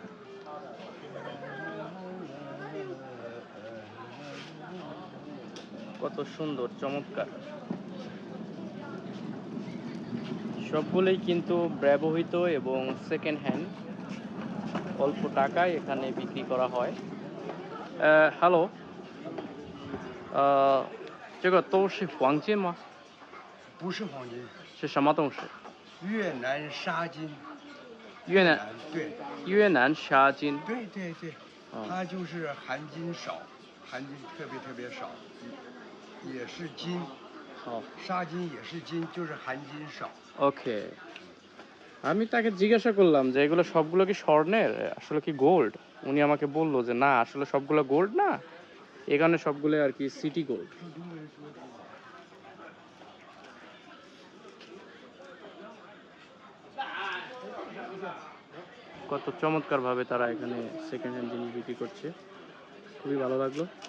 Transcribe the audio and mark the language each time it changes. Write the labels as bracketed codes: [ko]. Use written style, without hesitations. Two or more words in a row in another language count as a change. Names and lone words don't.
[bn] কত সুন্দর, চমৎকার। সবগুলোই কিন্তু ব্যবহৃত এবং [en] second hand, [bn] অল্প টাকায় এখানে বিক্রি করা হয়। হ্যালো, [zh] 这个都是黄金吗？不是黄金，是什么东西？越南沙金。越南对越南沙金。对对对，嗯它就是含金少，含金特别少，也是金，好沙金也是金，就是含金少。 [bn] ওকে। আমি তাকে জিজ্ঞাসা করলাম যে এগুলো সবগুলো কি স্বর্ণের, আসলে কি গোল্ড? উনি আমাকে বললো যে না, আসলে সবগুলো গোল্ড না, এখানে সবগুলো আর কি [en] city gold. [bn] কত চমৎকার ভাবে তারা এখানে [en] second hand [bn] জিনিস বিক্রি করছে, খুবই ভালো লাগলো।